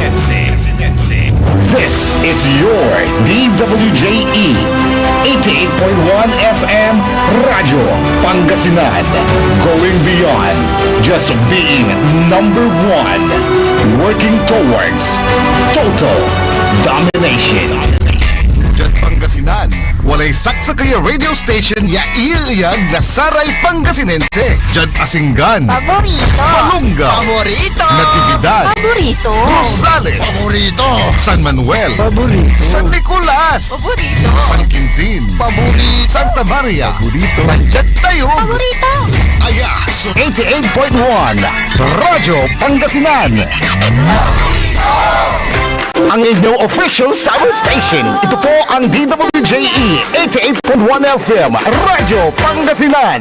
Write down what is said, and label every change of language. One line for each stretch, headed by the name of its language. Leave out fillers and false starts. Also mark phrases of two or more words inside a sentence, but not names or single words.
English: This is your DWJE 88.1 FM Radio Pangasinan, going beyond just being number one, working towards total domination.
Pangasinan: Diyan Pangasinan, walay saksakaya
English: radio station
Pangasinan: ya iiyag na saray Pangasinense. Diyan Asinggan, Paborito! Malunga, Paborito! Natividad, Paborito! Rosales, Paborito! San Manuel, Paborito! San Nicolas, Paborito! San Quintin, Paborito! Santa Maria,
Filipino: Nandiyan tayo.
Pangasinan: Paborito! Aya, so 88.1 Radyo Pangasinan.
Filipino: Ang inyong
English: official summer station.
Filipino: Ito po ang DWJE 88.1 FM Radyo Pangasinan.